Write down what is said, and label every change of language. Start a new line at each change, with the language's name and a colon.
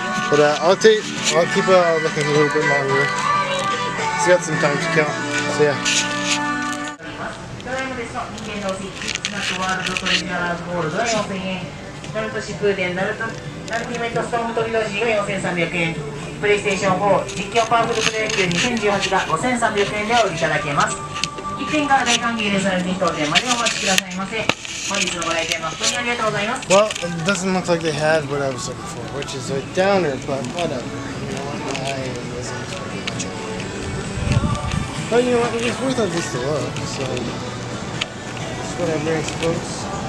English: But I'll keep looking a little bit longer. Still got some time to kill. So yeah.
Japanese: ワールドトレジャーゴールドが4000円、ナルト疾風伝ナルティメイトストームトリロジーが4300円、プレイステーション4実況パワフルプロ野球2018が5300円でお売りいただけます。 1点から大歓迎ですので、当店までお待ちくださいませ。本日のご来店誠にありがとうございます。
English: Well, it doesn't look like they had what I was looking for, which is a downer, but whatever. You know what? I wasn't expecting much. But you know what? It was worth at least a look, so. Whatever, I suppose.